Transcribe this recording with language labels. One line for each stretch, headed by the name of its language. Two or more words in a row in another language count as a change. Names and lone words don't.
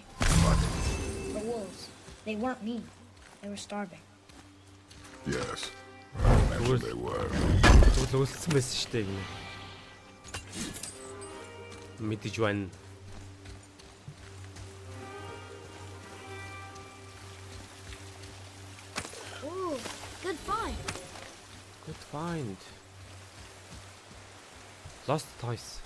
English: The wolves. They weren't mean. They were starving. Yes. I imagine Where's- they were.
Mongolian: Тэгвэл өлссөн байсан шүү дээ гинэ. Мэдэж байна.
English: Ooh, good find. Good find. Lost Toys.